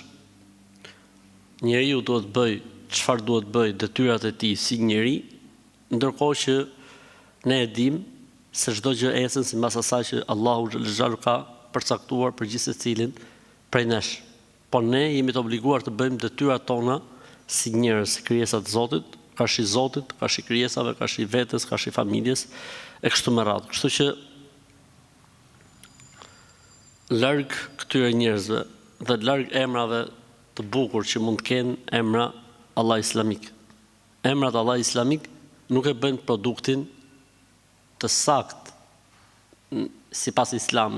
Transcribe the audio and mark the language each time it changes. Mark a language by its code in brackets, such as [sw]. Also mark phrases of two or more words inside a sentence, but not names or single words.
[sq] Njeriu duhet bëj çfarë duhet bëj, detyrat e tij si njeri, ndërkohë që ne e dim se çdo gjë ecën sipas asaj që Allahu xhallahu ka përcaktuar për gjithë secilin prej nesh. Po ne jemi të obliguar të bëjmë detyrat tona si njerëz, si krijesa të Zotit, kashi Zotit, kashi krijesave, kashi vetes, kashi familjes, e kështu me radhë. Kështu që larg këtyre njerëzve dhe larg emrave të bukur që mund të kenë emra Allah islamik. Emrat Allah islamik nuk e bëjnë produktin të sakt sipas islamit.